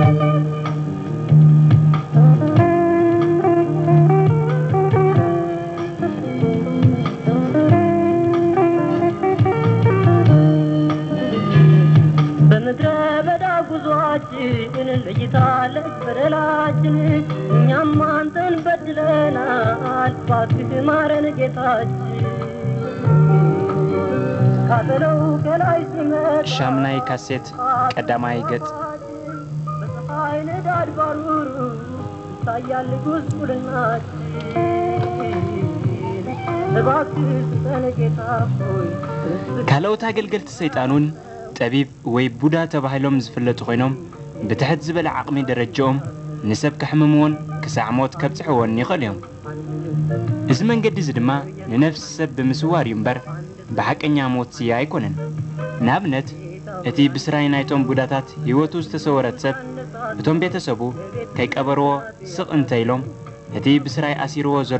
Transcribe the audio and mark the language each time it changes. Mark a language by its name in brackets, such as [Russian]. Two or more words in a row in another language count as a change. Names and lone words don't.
[Amharic] በምድረ በዳ ጉዟችን ለይታለች በደላችን እኛም አንተን በድለናል እባክህ ማረን ጌታችን ካተለው ከላይ ሲመጣ [Tigrinya] ሻምናይ ካሴት ቀዳማይ ገጽ [Amharic] በፀሐይ ንዳድ ባሩሩ ይታያል ጉስቁልናችን እባክህ ስጠን ጌታ ሆይ [Tigrinya] ካልኦት አገልገልቲ ሰይጣኑን ጠቢብ ወይ ቡዳ ተባሂሎም ዝፍለጡ ኮይኖም ብትሕት ዝበለ ዓቕሚ ደረጃኦም ንሰብ ከሕምምዎን ክሳዕሞት ከብፅሕዎን ይኽእል እዮም እዚ መንገዲ እዚ ድማ ንነፍሲ ሰብ ብምስዋር እዩ እምበር ብሓቀኛ ሞት ስያ ኣይኮነን ንኣብነት እቲ ብስራይ ናይቶም ቡዳታት ህይወቱ ዝተሰወረት ሰብ እቶም ቤተሰቡ ከይቀበርዎ ስቕ እንተኢሎም እቲ ብስራይ ኣሲርዎ ዘሎ